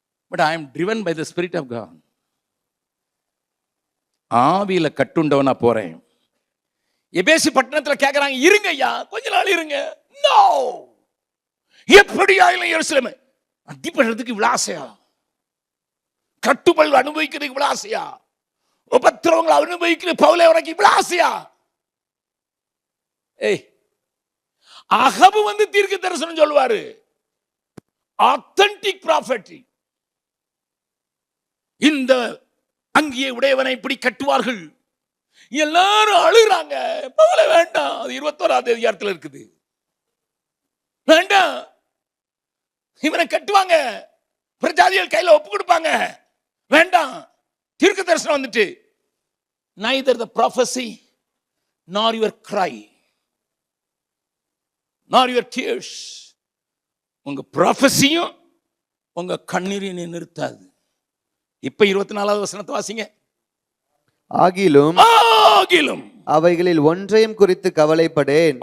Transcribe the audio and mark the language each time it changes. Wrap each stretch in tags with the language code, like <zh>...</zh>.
<en>But I am driven by the Spirit of God.</en> <ta>ஆவியில கட்டுண்டவனா போறேன். எபேசு பட்டணத்துல கேக்குறாங்க, இருங்க ஐயா, கொஞ்ச நாள் இருங்க. நோ, எப்படி ஆயிலும் எருசலேம் அடிப்படுறதுக்கு இவ்வளவு ஆசையா? கட்டுப்பல் அனுபவிக்கிறதுக்கு இவ்வளவு ஆசையா? உபத்திரவங்களை அனுபவிக்கிற பவுலை உனக்கு இவ்வளவு ஆசையா? ஏய், அகபு வந்து தீர்க்க தரிசனம் சொல்லுவாரு.</ta> <en>Authentic prophet.</en> <ta>இந்த அங்கியை உடையவனை இப்படி கட்டுவார்கள். எல்லாரும் அழுகிறாங்க. பவுல வேண்டாம், அது 21ஆம் அதிகாரத்தில் இருக்குது. வேண்டாம், இவனை கட்டுவாங்க, பிரஜாதிகள் கையில ஒப்பு கொடுப்பாங்க. வேண்டாம். தீர்க்க தரிசனம் வந்துட்டு,</ta> <en>neither the prophecy nor your cry nor your tears.</en> <ta>உங்க ப்ராஃபஸியும் உங்க கண்ணீரையும் நிறுத்தாது. இப்ப 24வது வசனத்தை வாசிங்க. ஆகிலும் அவைகளில் ஒன்றையும் குறித்து கவலைப்படேன்,</ta>